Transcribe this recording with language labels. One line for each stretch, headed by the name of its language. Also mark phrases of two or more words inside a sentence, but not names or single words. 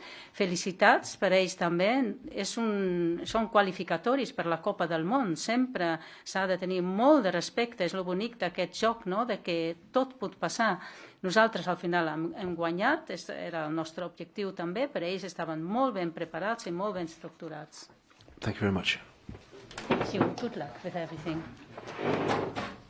Catalan: Felicitats per a ells també, són qualificatoris per la Copa del Món, sempre s'ha de tenir molt de respecte, és el bonic d'aquest joc, no? De que tot pot passar. Nosaltres al final hem guanyat, era el nostre objectiu també, però ells estaven molt ben preparats i molt ben estructurats.
English: Thank you very much. Thank you. Good luck with everything.